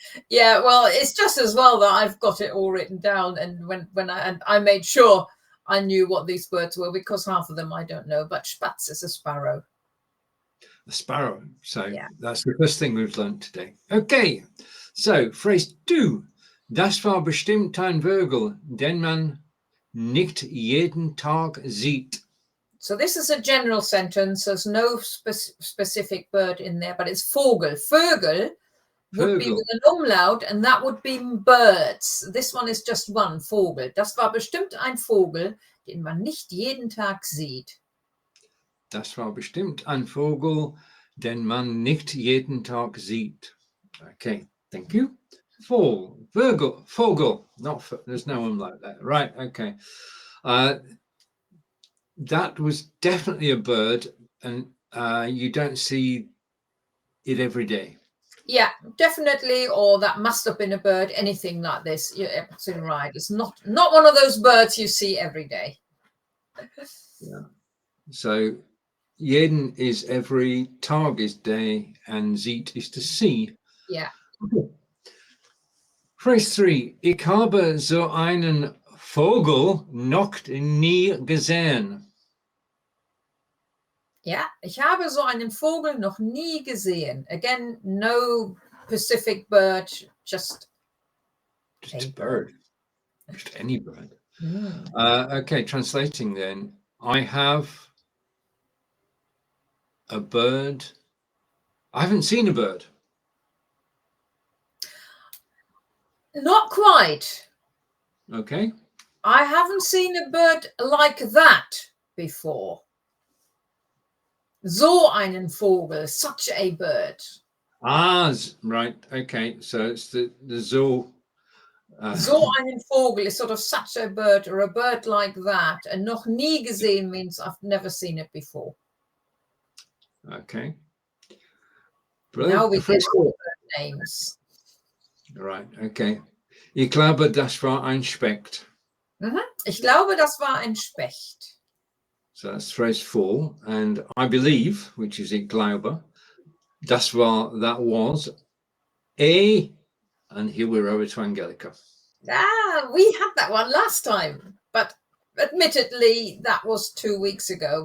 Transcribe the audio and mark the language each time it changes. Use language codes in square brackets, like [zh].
[en] Yeah, well, it's just as well that I've got it all written down, and when I made sure I knew what these birds were, because half of them I don't know, but Spatz is a sparrow. A sparrow. So that's the first thing we've learned today. Okay, so phrase 2. [de] Das war bestimmt ein Vogel, den man nicht jeden Tag sieht. [en] So this is a general sentence. There's no specific bird in there, but it's Vogel. Vogel would be with an umlaut, and that would be birds. This one is just one, Vogel. [de] Das war bestimmt ein Vogel, den man nicht jeden Tag sieht. Das war bestimmt ein Vogel, den man nicht jeden Tag sieht. [en] Okay, thank you. [de] Vogel. [en] Not there's no one like that. Right. Okay. That was definitely a bird, and you don't see it every day. Yeah, definitely. Or that must have been a bird. Anything like this, you're absolutely right. It's not one of those birds you see every day. Yeah. So jeden is every, Tag is day, and sieht is to see. Yeah. Phrase 3. [de] Ich habe so einen Vogel noch nie gesehen. Ja, ich habe so einen Vogel noch nie gesehen. [en] Again, no specific bird, just a bird. Just any bird. Mm. Okay, translating then. I have a bird. I haven't seen a bird. Not quite. Okay. I haven't seen a bird like that before. [de] So einen Vogel, [en] such a bird. Ah, right. Okay. So it's the so. [de] So einen Vogel [en] is sort of such a bird or a bird like that. And [de] noch nie gesehen [en] means I've never seen it before. Okay. Brilliant. Now we get all bird names. Right. Okay. [de] Ich glaube, das war ein Specht. Ich glaube, das war ein Specht. [en] So that's phrase 4. And I believe, which is [de] ich glaube, das war, [en] that was a, and here we're over to Angelika. Ah, we had that one last time, but admittedly, that was 2 weeks ago.